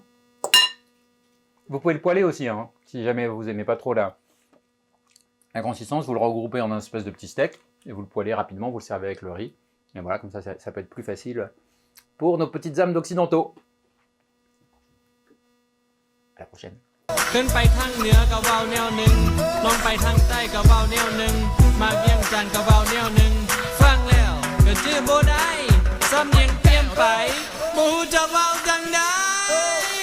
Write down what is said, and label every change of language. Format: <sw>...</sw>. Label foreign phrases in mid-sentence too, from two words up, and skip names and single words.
<fr>Vous pouvez le poêler aussi, hein, si jamais vous aimez pas trop la consistance, vous le regroupez en un espèce de petit steak et vous le poêlez rapidement, vous le servez avec le riz. Et voilà, comme ça peut être plus facile pour nos petites âmes d'occidentaux. À la prochaine.</fr> <lo>ຂຶ້ນໄປທາງເໜືອກໍເວົ້າແນວໜຶ່ງລົງໄປທາງໃຕ້ກໍເວົ້າແນວໜຶ່ງມາວຽງຈັນກໍເວົ້າແນວໜຶ່ງຟັງແລ້ວກໍຈື່ບໍ່ໄດ້ສຳນຽງປ່ຽນໄປບໍ່ຮູ້ຈະເວົ້າຈັ່ງໃດ</lo>